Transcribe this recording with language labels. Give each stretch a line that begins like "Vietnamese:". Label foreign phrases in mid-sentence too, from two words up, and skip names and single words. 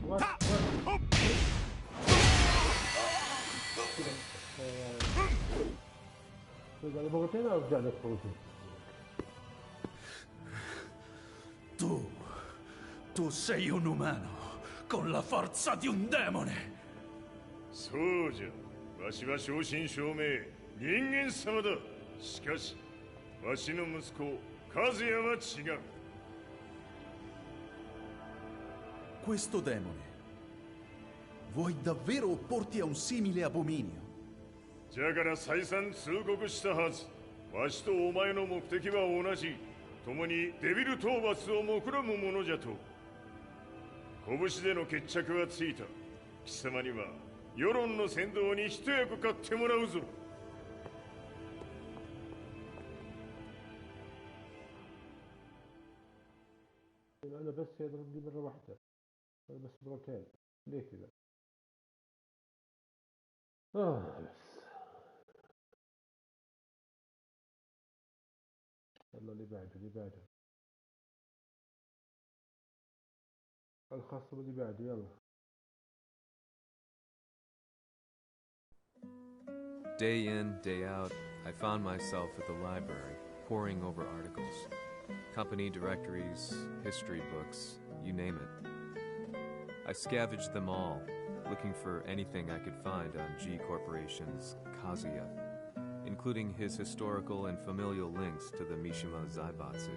Italian: Tu sei un umano con la forza di un demone.
Japanese: そうじゃ。わしは正真正銘人間様だ。しかしわしの息子和也は違う。
Italian: Questo demone, vuoi davvero opporti a un simile abominio?
Japanese: じゃから再三通告したはず。わしとお前の目的は同じ。共にデビル討伐を目論むものじゃと。拳での決着はついた。貴様には世論の先導に一役買ってもらうぞ。
Arabic: انا بس يضرب لي مرة واحدة، انا بس مرتين، ليه كذا؟ بس يلا اللي بعده اللي بعده، الخصم اللي بعده يلا.
English: Day in, day out, I found myself at the library, poring over articles. Company directories, history books, you name it. I scavenged them all, looking for anything I could find on G Corporation's Kazuya, including his historical and familial links to the Mishima Zaibatsu.